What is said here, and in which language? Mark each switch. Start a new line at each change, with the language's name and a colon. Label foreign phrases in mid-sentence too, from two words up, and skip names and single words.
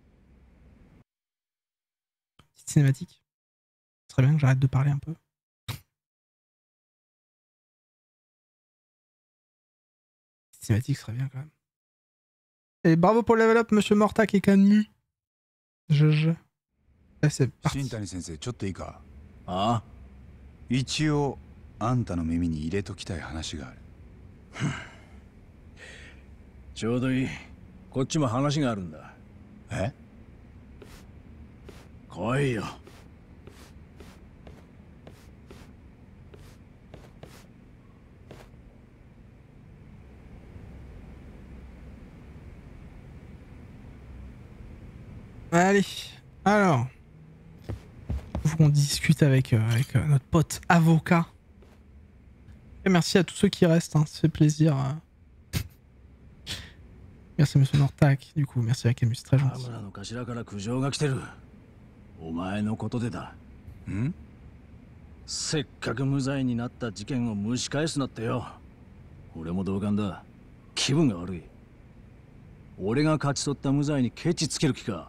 French: Petite cinématique. Ce serait bien que j'arrête de parler un peu. Cinématique serait bien quand même. Et bravo pour le
English: level up,
French: monsieur Mortak et Canmu. Je. Là, c'est parti.
Japanese: 新谷先生ちょっといいか。ああ、一応あんたの耳に入れときたい話がある。ちょうどいい。こっちも話があるんだ。え？来いよ。
French: Allez, alors. Faut qu'on discute avec notre pote avocat. Et merci à tous ceux qui restent, hein, ça fait plaisir. Merci monsieur Mortak, du coup, merci à Camus, très
Japanese: 田
French: gentil.
Japanese: 村の頭から苦情が来てる。お前のことでだ。ん？せっかく無罪になった事件を蒸し返すなってよ。俺も同感だ。気分が悪い。俺が勝ち取った無罪にケチつける気か。